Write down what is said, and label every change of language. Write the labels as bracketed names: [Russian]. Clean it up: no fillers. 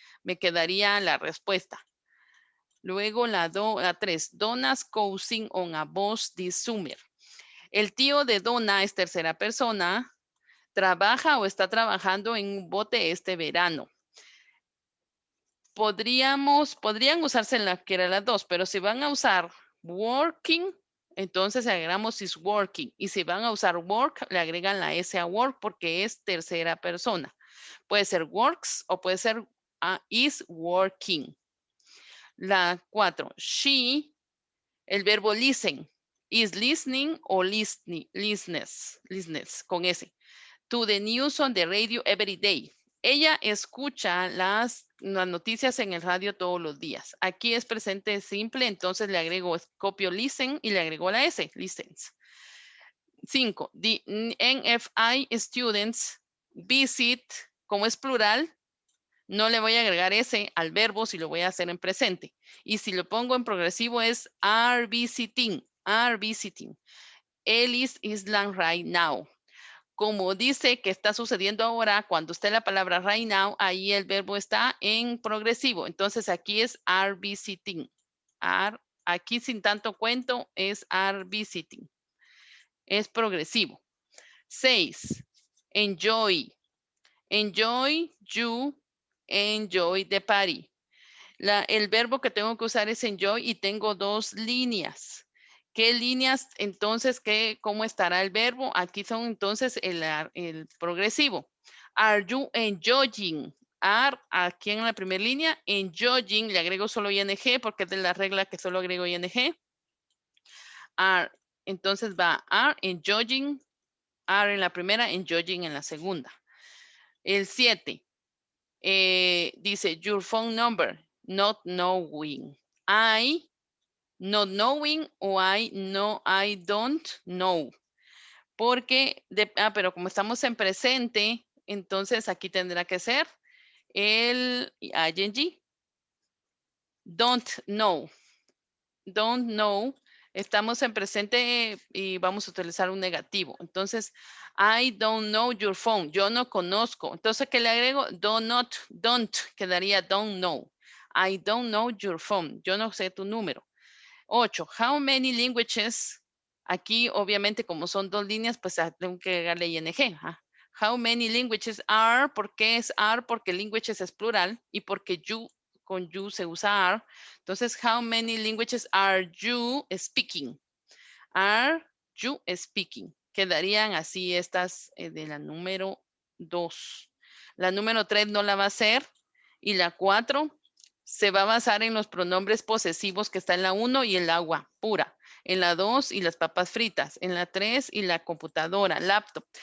[Spanish] Me quedaría la respuesta. Luego la [English] 3, Donna's cousin on a bus this summer. [Spanish] El tío de Donna es tercera persona, trabaja o está trabajando en un bote este verano. Podrían usarse en la que era las dos, pero si van a usar [English] working, [Spanish] entonces agregamos [English] is working. [Spanish] Y si van a usar work, le agregan la S a work porque es tercera persona. Puede ser works o puede ser [English] is working. [Spanish] La 4, she, el verbo listen, [English] is listening [Spanish] o listens con S. [English] To the news on the radio every day. [Spanish] Ella escucha las noticias en el radio todos los días. Aquí es presente simple, entonces le agrego, copio listen y le agrego la S, listens. 5. [English] The NFI students visit, [Spanish] como es plural, no le voy a agregar S al verbo si lo voy a hacer en presente. Y si lo pongo en progresivo es [English] are visiting, are visiting. Ellis Island right now. [Spanish] Como dice que está sucediendo ahora, cuando esté la palabra right now, ahí el verbo está en progresivo. Entonces aquí es [English] are visiting. [Spanish] Aquí sin tanto cuento es are visiting. Es progresivo. 6. Enjoy. [English] Enjoy, you, enjoy the party. [Spanish] El verbo que tengo que usar es enjoy y tengo 2 líneas. ¿Qué líneas? Entonces, ¿cómo estará el verbo? Aquí son entonces el progresivo. [English] Are you enjoying? [Spanish] Are, aquí en la primera línea, enjoying, le agrego solo ing porque es de la regla que solo agrego ing. Are, entonces va [English] are enjoying, [Spanish] are en la primera, enjoying en la segunda. El 7, dice [English] your phone number, not knowing. I, not knowing o I don't know. [Spanish] Porque, pero como estamos en presente, entonces aquí tendrá que ser el ing. [English] Don't know. Don't know. [Spanish] Estamos en presente y vamos a utilizar un negativo. Entonces, [English] I don't know your phone. [Spanish] Yo no conozco. Entonces, ¿qué le agrego? Don't. Quedaría [English] don't know. I don't know your phone. [Spanish] Yo no sé tu número. 8. [English] How many languages? [Spanish] Aquí, obviamente, como son 2 líneas, pues tengo que agregarle ing. [English] How many languages are? [Spanish] ¿Por qué es are? Porque languages es plural y porque you, con you se usa are. Entonces, [English] how many languages are you speaking? Are you speaking? [Spanish] Quedarían así estas de la número 2. La número 3 no la va a hacer. Y la 4 se va a basar en los pronombres posesivos que está en la 1 y el agua pura. En la 2 y las papas fritas. En la 3 y la computadora, laptop.